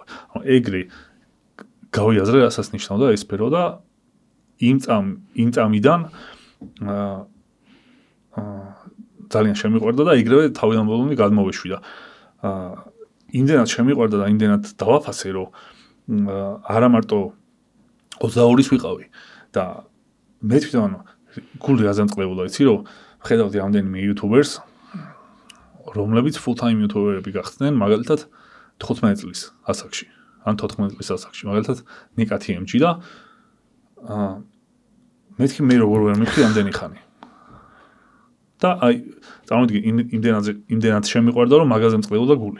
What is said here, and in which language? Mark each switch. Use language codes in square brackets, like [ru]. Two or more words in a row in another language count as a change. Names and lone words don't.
[ka] ანუ ეგრე გავიაზრე, რასაც ნიშნავდა ეს სფერო და იმ წამიდან ძალიან შემიყვარდა და ეგრევე თავიდან ბოლომდე გადმოვეშვიდა. იმდენად შემიყვარდა და იმდენად დავაფასე, რომ არა მარტო 22-ის ვიყავი და მე თვითონ გული აზამწყლებულა, იცი რომ ხედავდი რამდენიმე YouTubers, რომლებიც [en] full-time YouTuber- [ka] ები გახდნენ, მაგალითად 15 წლის ასაკში, ან 14 წლის ასაკში, მაგალითად ნიკა TMG და მეთქი მე როგორ ვერ მივხვდი ამდენი ხანი. და აი, წარმოვიდგინე, იმდენად შემიყვარდა, რომ მაგაზე მწყლებულა გული.